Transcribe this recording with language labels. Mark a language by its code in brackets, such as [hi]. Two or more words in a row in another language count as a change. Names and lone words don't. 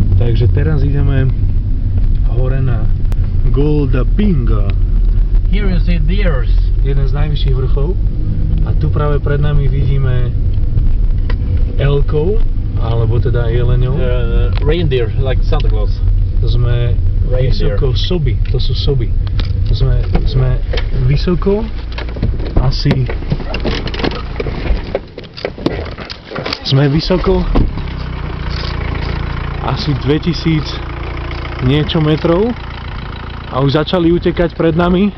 [sk] Takže teraz ideme hore na Goldapinga. [en] Here you see deers. [sk] Jeden z najvyšších vrchov. A tu práve pred nami vidíme elkov, alebo teda jeleňov. [en] Reindeer, like Santa Claus. [sk] Sme vysoko soby, to sú soby. Sme vysoko asi asi 2000 niečo metrov a už začali utekať pred nami.